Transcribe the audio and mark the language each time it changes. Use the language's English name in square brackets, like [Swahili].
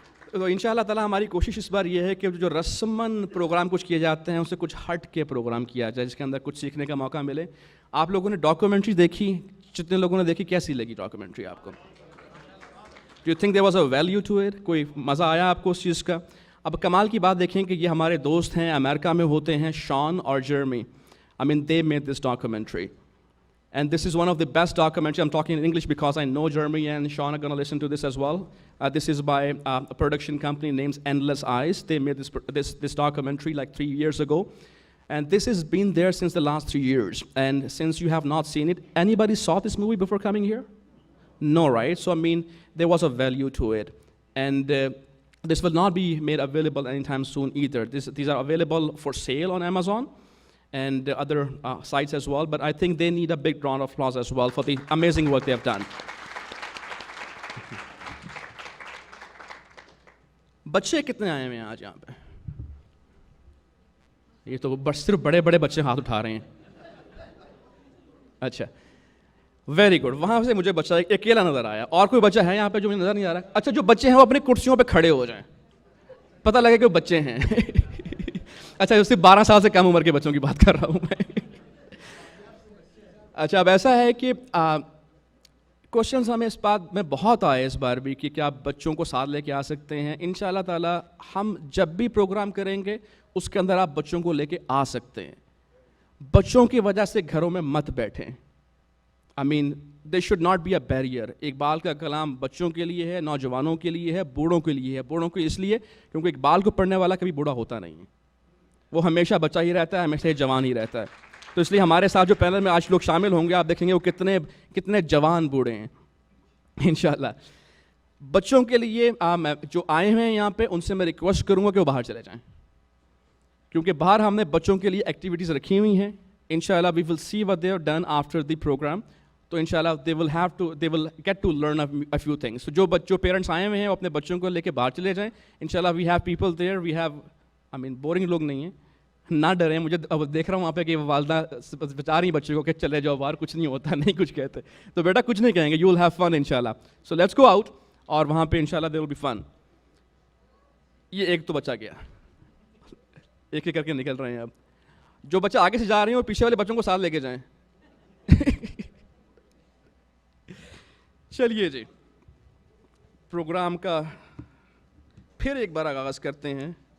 [Urdu] تو ان شاء اللہ تعالیٰ ہماری کوشش اس بار یہ ہے کہ جو رسماً پروگرام کچھ کیے جاتے ہیں ان سے کچھ ہٹ کے پروگرام کیا جائے، جس کے اندر کچھ سیکھنے کا موقع ملے. آپ لوگوں نے ڈاکیومنٹری دیکھی؟ جتنے لوگوں نے دیکھی کیسی لگی ڈاکیومنٹری آپ کو؟ [English] Do you think there was a value to it? [Urdu] کوئی مزہ آیا آپ کو اس چیز کا؟ اب کمال کی بات دیکھیں کہ یہ ہمارے دوست ہیں، امریکہ میں ہوتے ہیں، شان اور جرمی. [English] I mean they made this documentary. And this is one of the best documentaries. I'm talking in English because I know Jeremy and Sean are going to listen to this as well. This is by a production company named Endless Eyes. They made this documentary like 3 years ago. And this has been there since the last 3 years. And since you have not seen it, anybody saw this movie before coming here? No, right? So, I mean, there was a value to it. And this will not be made available anytime soon either. These are available for sale on Amazon and other sites as well, but I think they need a big round of applause as well for the amazing work they have done. [Urdu] بچے کتنے آئے ہوئے ہیں آج یہاں پہ؟ یہ تو بس صرف بڑے بڑے بچے ہاتھ اٹھا رہے ہیں. اچھا [English] Very good. [Urdu] وہاں سے مجھے بچہ ایک اکیلا نظر آیا. اور کوئی بچہ ہے یہاں پہ جو مجھے نظر نہیں آ رہا؟ اچھا جو بچے ہیں وہ اپنی کرسیوں پہ کھڑے ہو جائیں, پتہ لگے کہ وہ بچے ہیں. اچھا صرف 12 سال سے کم عمر کے بچوں کی بات کر رہا ہوں میں. اچھا اب ایسا ہے کہ کوشچنس ہمیں اس بات میں بہت آئے اس بار بھی کہ کیا آپ بچوں کو ساتھ لے کے آ سکتے ہیں. ان شاء اللہ تعالیٰ ہم جب بھی پروگرام کریں گے اس کے اندر آپ بچوں کو لے کے آ سکتے ہیں. بچوں کی وجہ سے گھروں میں مت بیٹھیں. [English] I mean they should not be a barrier. [Urdu] Iqbal کا کلام بچوں کے لیے ہے, نوجوانوں کے لیے ہے, بوڑھوں کے لیے ہے. بوڑھوں کو اس لیے کیونکہ اقبال کو پڑھنے والا کبھی بوڑھا ہوتا نہیں ہے, وہ ہمیشہ بچہ ہی رہتا ہے, ہمیشہ جوان ہی رہتا ہے. تو اس لیے ہمارے ساتھ جو پینل میں آج لوگ شامل ہوں گے آپ دیکھیں گے وہ کتنے جوان بوڑھے ہیں انشاءاللہ. بچوں کے لیے جو آئے ہوئے ہیں یہاں پہ ان سے میں ریکویسٹ کروں گا کہ وہ باہر چلے جائیں, کیونکہ باہر ہم نے بچوں کے لیے ایکٹیویٹیز رکھی ہوئی ہیں. [English] انشاءاللہ we will see what they have done after the program. تو انشاءاللہ they will get to learn a few things. So [Urdu] جو پیرنٹس آئے ہوئے ہیں وہ اپنے بچوں کو لے کے باہر چلے جائیں. انشاءاللہ [English] we have people there, we have [Urdu] boring لوگ نہیں ہیں, نہ ڈریں. مجھے اب دیکھ رہا ہوں وہاں پہ کہ والدہ بتا رہی ہیں بچے کو کہ چلے جاؤ باہر, کچھ نہیں ہوتا, نہیں کچھ کہتے. تو بیٹا کچھ نہیں کہیں گے, [English] you will have fun [Urdu] انشاءاللہ. [English] So let's go out [Urdu] اور وہاں پہ انشاءاللہ [English] there will be fun. [Urdu] یہ ایک تو بچہ گیا, ایک ایک کر کے نکل رہے ہیں. اب جو بچہ آگے سے جا رہے ہیں اور پیچھے والے بچوں کو ساتھ لے کے جائیں. چلیے جی پروگرام کا پھر ایک بار آغاز کرتے ہیں.